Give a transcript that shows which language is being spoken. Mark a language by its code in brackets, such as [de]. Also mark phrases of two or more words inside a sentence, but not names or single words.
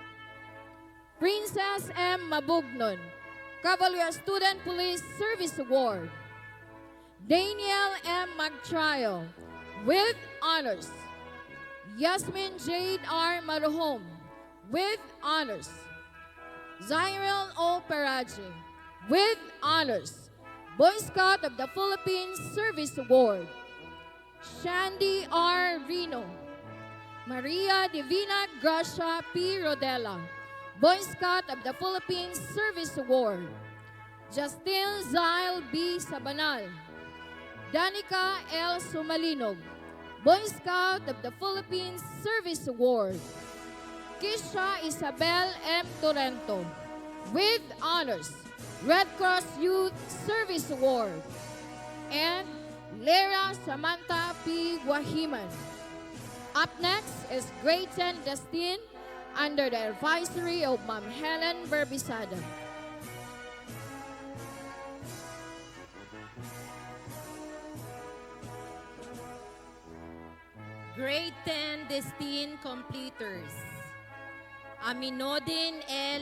[en] Princess M. Mabugnon, Cavalier Student Police Service Award. Daniel M. Magtrayo, with honors. Yasmin Jade R. Maruhom, with honors. Zyril O. Peraji, with honors, Boy Scout of the Philippines Service Award. Shandy R. Rino. Maria Divina Gracia P. Rodela, Boy Scout of the Philippines Service Award. Justin Zyle B. Sabanal. Danica L. Sumalinog, Boy Scout of the Philippines Service Award. Kisha Isabel M. Torrento, with honors, Red Cross Youth Service Award. And Lera Samantha P. Wahiman. Up next is Grade 10 Destin under the advisory of Ma'am Helen Berbisada. Grade 10 Destin Completers. Aminodin L.